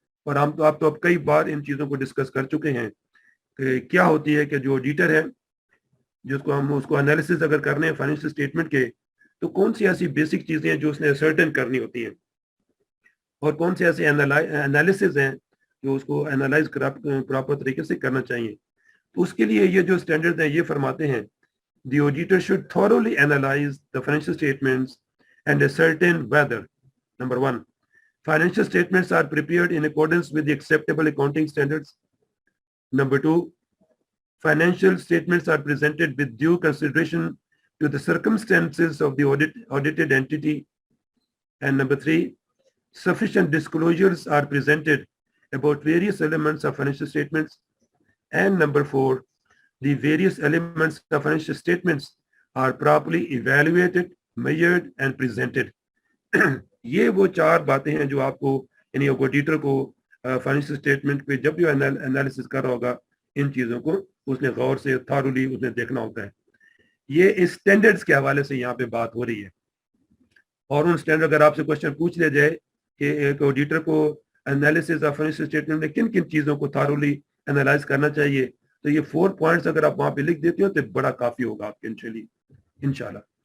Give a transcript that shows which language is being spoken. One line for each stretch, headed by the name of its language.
Hindi: और आप तो अब कई बार इन चीज़ों को डिस्कस कर चुके हैं कि क्या होती है कि जो ऑडिटर है जिसको हम उसको एनालिसिस अगर करने हैं फाइनेंशियल स्टेटमेंट के, तो कौन सी ऐसी बेसिक चीज़ें हैं जो उसने सर्टेन करनी होती हैं, और कौन से ऐसे एनालिसिस हैं जो उसको एनालाइज प्रॉपर तरीके से करना चाहिए। तो उसके लिए ये जो स्टैंडर्ड हैं ये फरमाते हैं,
English: the auditor should thoroughly analyze the financial statements and ascertain whether, number 1, financial statements are prepared in accordance with the acceptable accounting standards. Number 2, financial statements are presented with due consideration to the circumstances of the audited entity. And number 3, sufficient disclosures are presented about various elements of financial statements. And number 4, the various elements of financial statements are properly evaluated, measured and presented.
Hindi: ये वो 4 बातें हैं जो आपको यानी auditor को financial statement पे जब भी एनालिसिस कर रहा होगा, इन चीज़ों को उसने गौर से थॉरली उसने देखना होता है। ये इस स्टैंडर्ड्स के हवाले से यहाँ पे बात हो रही है। और उन स्टैंडर्ड अगर आपसे क्वेश्चन पूछ लिया जाए कि एक ऑडिटर को एनालिसिस ऑफ फाइनेंशियल स्टेटमेंट में किन किन चीज़ों को थॉरली एनालाइज करना चाहिए, तो ये 4 पॉइंट्स अगर आप वहाँ पे लिख देते हो तो बड़ा काफ़ी होगा आपके इंशाल्लाह।